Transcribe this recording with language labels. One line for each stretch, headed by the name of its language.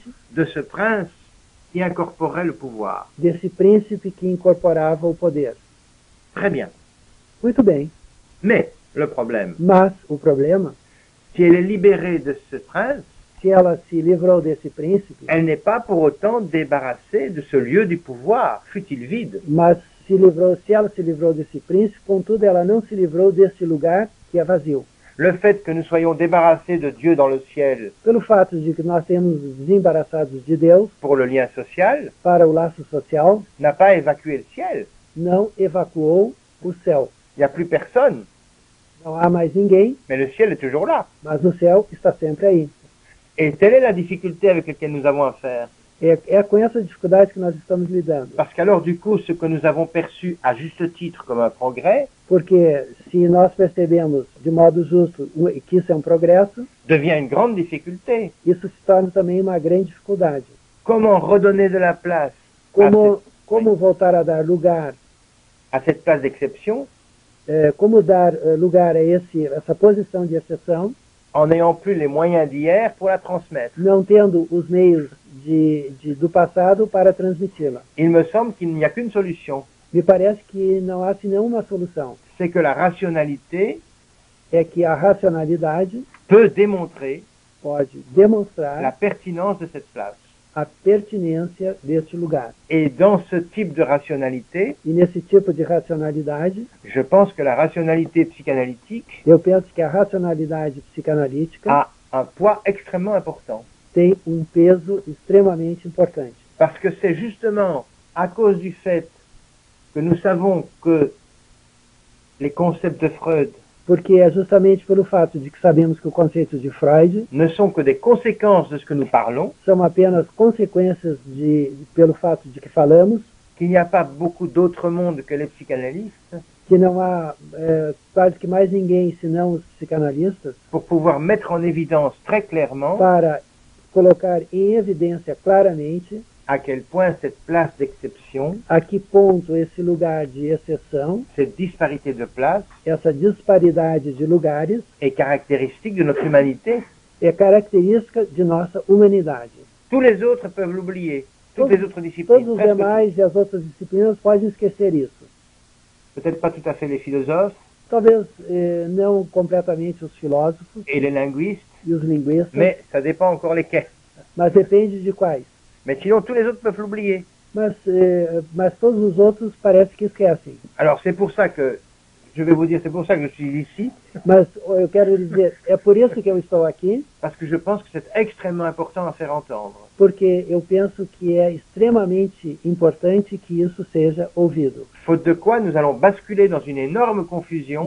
French: de ce prince qui incorporait le pouvoir.
Portuguese: desse príncipe que incorporava o poder.
French: Très bien.
Portuguese: Muito bem,
French: Mais le problème,
Portuguese: mas o problema,
French: si elle est libérée de ce prince,
Portuguese: se ela se livrou desse príncipe,
French: elle n'est pas pour autant débarrassée de ce lieu du pouvoir, fût-il vide.
Portuguese: mas se ela se livrou desse príncipe, contudo ela não se livrou desse lugar que é vazio.
French: Le fait que nous soyons débarrassés de Dieu dans le ciel
Portuguese: Pelo fato de que nós temos desembaraçados de Deus
French: pour le lien social
Portuguese: para o laço social,
French: n'a pas évacué le ciel.
Portuguese: não evacuou o céu.
French: Il n'y a plus personne,
Portuguese: Não há mais ninguém,
French: mais le ciel est toujours là.
Portuguese: mas o céu está sempre aí.
French: Et telle est la difficulté avec laquelle nous avons affaire.
Portuguese: É com essa dificuldade que nós estamos lidando.
French: Parce qu'alors, du coup, ce que nous avons perçu à juste titre comme un progrès
Portuguese: Porque se nós percebemos de modo justo que isso é um progresso,
French: devient une grande difficulté.
Portuguese: isso se torna também uma grande dificuldade.
French: Comment redonner de la place
Portuguese: Como voltar a dar lugar,
French: à cette place d'exception
Portuguese: como dar lugar a essa posição de exceção,
French: en n'ayant plus les moyens d'hier pour la transmettre?
Portuguese: não tendo os meios do passado para transmiti-la?
French: Il me semble qu'il n'y a qu'une solution.
Portuguese: Me parece que não há senão uma solução.
French: C'est que la rationalité
Portuguese: É que a racionalidade
French: peut démontrer
Portuguese: pode
French: la
Portuguese: demonstrar
French: pertinence de cette place.
Portuguese: a pertinência deste lugar.
French: Et dans ce type de rationalité,
Portuguese: E nesse tipo de racionalidade,
French: je pense que la rationalité psychanalytique
Portuguese: eu penso que a racionalidade psicanalítica
French: a un poids extrêmement important.
Portuguese: tem peso extremamente importante.
French: Parce que c'est justement à cause du fait que nous savons que les concepts de Freud
Portuguese: Porque é justamente pelo fato de que sabemos que o conceito de Freud
French: ne sont que des conséquences de ce que nous parlons,
Portuguese: são apenas consequências pelo fato de que falamos,
French: qu'il n'y a pas beaucoup d'autres mondes que les psychanalystes
Portuguese: que não há quase que mais ninguém senão os psicanalistas
French: pour pouvoir mettre en évidence très clairement
Portuguese: para colocar em evidência claramente
French: à quel point cette place d'exception,
Portuguese: a que ponto esse lugar de exceção,
French: cette disparité de place
Portuguese: essa disparidade de lugares,
French: est caractéristique de notre humanité.
Portuguese: é característica de nossa humanidade.
French: Tous les autres peuvent l'oublier, toutes les autres disciplines,
Portuguese: Todos os
French: presque
Portuguese: demais e as outras disciplinas podem esquecer isso.
French: toutes. Peut-être pas tout à fait les philosophes
Portuguese: Talvez não completamente os filósofos
French: et les linguistes,
Portuguese: e os linguistas,
French: mais ça dépend encore lesquels.
Portuguese: mas depende de quais.
French: Mais sinon, tous les autres peuvent l'oublier.
Portuguese: mas todos os outros parece que esquecem.
French: Alors c'est pour ça que, je vais vous dire, c'est pour ça que je suis ici,
Portuguese: Mas eu quero dizer, é por isso que eu estou aqui,
French: parce que je pense que c'est extrêmement important à faire entendre.
Portuguese: porque eu penso que é extremamente importante que isso seja ouvido.
French: Faute de quoi, nous allons basculer dans une énorme confusion.